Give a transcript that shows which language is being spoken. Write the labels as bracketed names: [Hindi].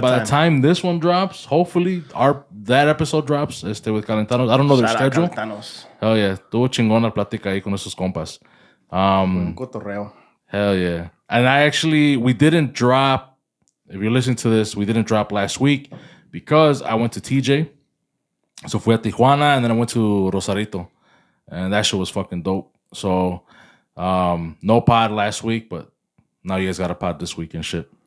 [English] By the time this one drops, hopefully that episode drops with Calentanos. I don't know their schedule. Calentanos. Hell yeah. [Spanish] Estuvo chingón la plática ahí con esos compas. Cotorreo. [English] Hell yeah. And we didn't drop, if you're listening to this, we didn't drop last week because I went to TJ. So fui a Tijuana and then I went to Rosarito. And that shit was fucking dope. So no pod last week, but now you guys got a pod this week and shit.